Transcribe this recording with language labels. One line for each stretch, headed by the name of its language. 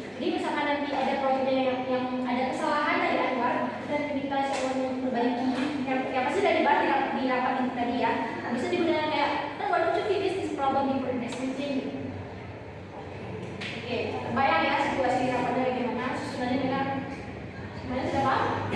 Indonesian: Jadi misalkan nanti ada proyeknya yang ada kesalahan dari Anwar dan kita coba memperbaiki, yang pasti dari dibahas di rapat ini tadi ya. Nah, bisa digunakan kayak
English: Anwar, could you finish this problem before the next meeting?
Indonesian: Oke, bayang ya situasi rapatnya bagaimana, susunannya dengan semuanya sudah paham?